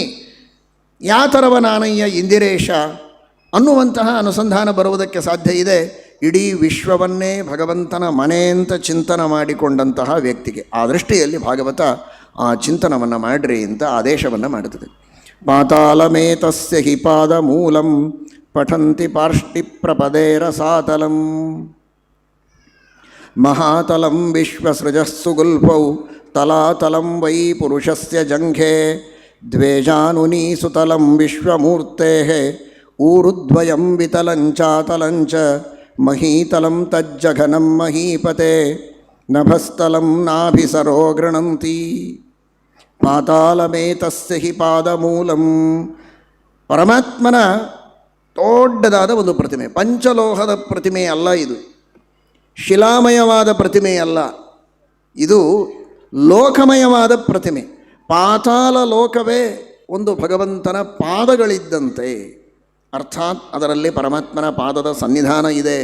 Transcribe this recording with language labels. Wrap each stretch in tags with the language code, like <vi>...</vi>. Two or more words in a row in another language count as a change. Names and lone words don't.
<kn>ಯಾತರವ ನಾನಯ್ಯ ಇಂದಿರೇಶ ಅನ್ನುವಂತಹ ಅನುಸಂಧಾನ ಬರುವುದಕ್ಕೆ ಸಾಧ್ಯ ಇದೆ ಇಡೀ ವಿಶ್ವವನ್ನೇ ಭಗವಂತನ ಮನೆ ಅಂತ ಚಿಂತನೆ ಮಾಡಿಕೊಂಡಂತಹ ವ್ಯಕ್ತಿಗೆ. ಆ ದೃಷ್ಟಿಯಲ್ಲಿ ಭಾಗವತ ಆ ಚಿಂತನವನ್ನು ಮಾಡ್ರಿ ಅಂತ ಆದೇಶವನ್ನು ಮಾಡುತ್ತದೆ.</kn> <sa>ಪಾತಾಳಮೇತಸ್ಯ ಹಿ ಪಾದ ಮೂಲಂ ಪಠಂತಿ ಪಾರ್ಷ್ಟಿ ಪ್ರಪದೇ ರಸಾತಲಂ ಮಹಾತಲಂ ವಿಶ್ವಸೃಜಸ್ಸು ಗುಲ್ಫೌ ತಲಾತಲಂ ವೈ ಪುರುಷಸ್ಯ ಜಂಘೆ ದ್ವೇಜಾನುನೀಸುತಲಂ ವಿಶ್ವಮೂರ್ತೆಃ ಊರುದ್ವಯಂ ವಿತಲಂಚಾತಲಂಚ ಮಹೀತಲಂ ತಜ್ಜಘನಂ ಮಹೀಪತೆ ನಭಸ್ಥಲಂ ನಾಭಿಸರೋ ಗೃಣಂತಿ. ಪಾತಾಳಮೇತಸ್ಯ ಹಿ ಪಾದಮೂಲಂ.</sa> <kn>ಪರಮಾತ್ಮನ ದೊಡ್ಡದಾದ ಒಂದು ಪ್ರತಿಮೆ, ಪಂಚಲೋಹದ ಪ್ರತಿಮೆ ಅಲ್ಲ ಇದು, ಶಿಲಾಮಯವಾದ ಪ್ರತಿಮೆ ಅಲ್ಲ, ಇದು ಲೋಕಮಯವಾದ ಪ್ರತಿಮೆ. ಪಾತಾಳ ಲೋಕವೇ ಒಂದು ಭಗವಂತನ ಪಾದಗಳಿದ್ದಂತೆ, ಅರ್ಥಾತ್ ಅದರಲ್ಲಿ ಪರಮಾತ್ಮನ ಪಾದದ ಸನ್ನಿಧಾನ ಇದೆ.</kn>